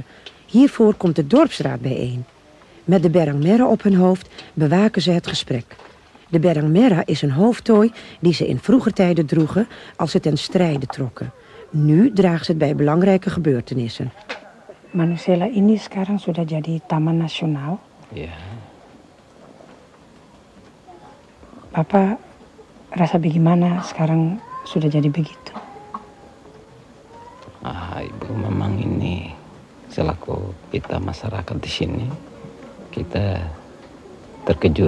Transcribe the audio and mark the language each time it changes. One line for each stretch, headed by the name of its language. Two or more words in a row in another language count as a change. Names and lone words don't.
Dutch: Hiervoor komt de dorpsraad bijeen. Met de berangmerra op hun hoofd bewaken ze het gesprek. De berangmerra is een hoofdtooi die ze in vroeger tijden droegen als ze ten strijde trokken. Nu dragen ze het bij belangrijke gebeurtenissen.
Indonesian: Manusela ini sekarang sudah jadi taman nasional. Ya, Papa rasa bagaimana sekarang sudah jadi begitu? Ibu memang ini selaku kita masyarakat di sini, kita terkejut.